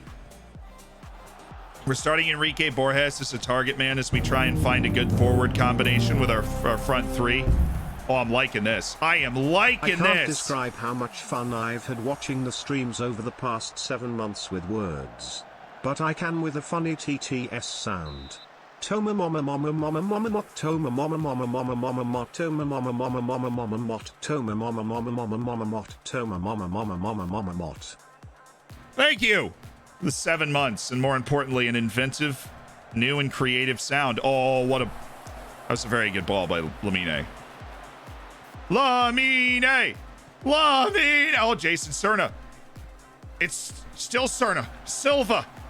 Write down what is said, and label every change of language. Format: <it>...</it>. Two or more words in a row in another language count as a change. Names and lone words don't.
<en>We're starting Enrique Borges as a target man as we try and find a good forward combination with our front 3. Oh, I'm liking this. I am liking this. I can't describe how much fun I've had watching the streams over the past 7 months with words. But I can with a funny TTS sound. Toma mama mama mama mama mot toma mama mama mama mama mot toma mama mama mama mama mot toma mama mama mama mama mot toma mama mama mama mama mot. Thank you. The 7 months, and more importantly, an inventive, new and creative sound. Oh, that was a very good ball by Lamine. Lamine! Oh, Jason Serna. It's still Serna. Silva.</en>